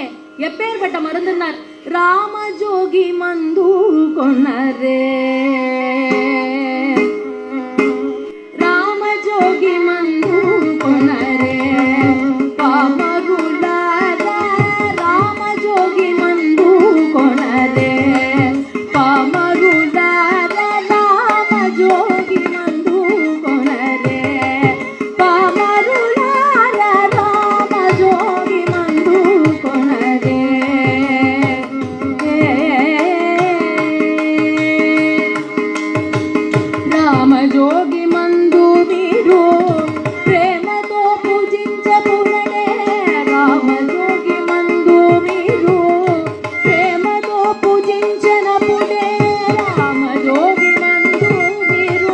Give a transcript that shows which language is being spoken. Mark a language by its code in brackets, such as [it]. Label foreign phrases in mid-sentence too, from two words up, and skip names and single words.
[ta] எப்பேற்பட்ட மருந்துன்னார், [te] రామ జోగి మందు కొన్నారే, రామ జోగి మందు కొన్నారే, భామలారా రామ జోగి మందు కొన్నారే, భామలారా రామ జోగి మందు కొన్నారే, భామలారా రామ జోగి మందు కొన్నారే. రామ జోగి మందు మీరు ప్రేమతో పూజించబుడనే, రామ జోగి మందు మీరు ప్రేమతో పూజించనపుడే, రామ జోగి మందు మీరు